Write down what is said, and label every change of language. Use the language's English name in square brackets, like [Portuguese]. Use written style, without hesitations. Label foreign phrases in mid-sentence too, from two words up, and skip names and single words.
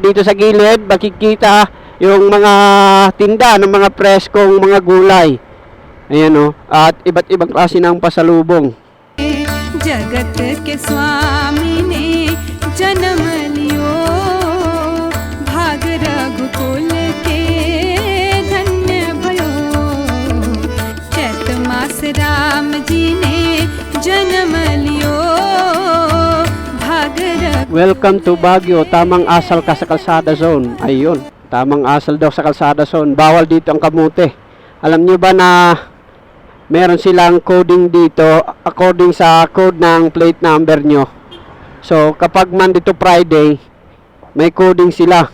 [Filipino] dito sa gilid, makikita yung mga tinda ng mga preskong mga gulay. Ayan o, at iba't ibang klase ng pasalubong. [Hindi] जगत के स्वामी ने जनम लियो, भाग रघुकुल के धन्य भयो, चैत मास राम जी ने जनम लियो. [English] Welcome to Baguio. [Filipino] Tamang asal ka sa Kalsada Zone. Ayun, tamang asal daw sa Kalsada Zone. Bawal dito ang kamote. Alam nyo ba na meron silang coding dito according sa code ng [English] plate number [Filipino] nyo. So kapag [English] Monday to Friday, [Filipino] may coding sila.